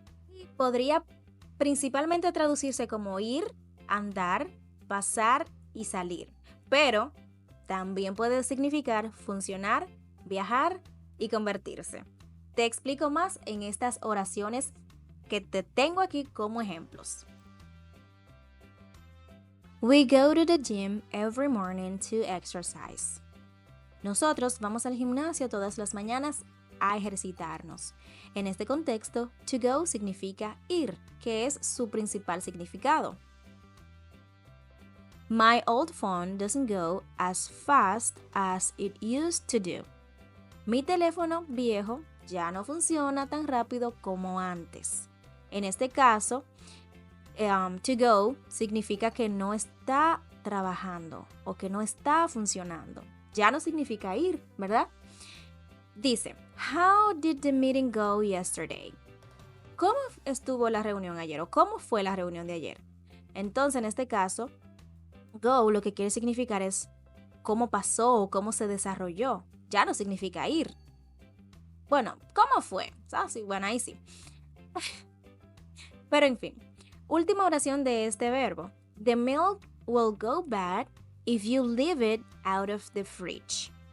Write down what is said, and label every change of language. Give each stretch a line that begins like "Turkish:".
Spanish: Y podría principalmente traducirse como ir, andar, pasar y salir. Pero también puede significar funcionar, viajar y convertirse. Te explico más en estas oraciones que te tengo aquí como ejemplos.
English: We go to the gym every morning to exercise.
Spanish: Nosotros vamos al gimnasio todas las mañanas a ejercitarnos. En este contexto, to go significa ir, que es su principal significado.
English: My old phone doesn't go as fast as it used to do.
Spanish: Mi teléfono viejo ya no funciona tan rápido como antes. En este caso, to go significa que no está trabajando o que no está funcionando. Ya no significa ir, ¿verdad? Dice,
English: how did the meeting go yesterday?
Spanish: ¿Cómo estuvo la reunión ayer o cómo fue la reunión de ayer? Entonces, en este caso, go lo que quiere significar es cómo pasó o cómo se desarrolló. Ya no significa ir. Bueno, ¿cómo fue? Ah, sí, bueno, ahí sí. Pero en fin, última oración de este verbo.
English: The milk will go bad if you leave it out of the fridge.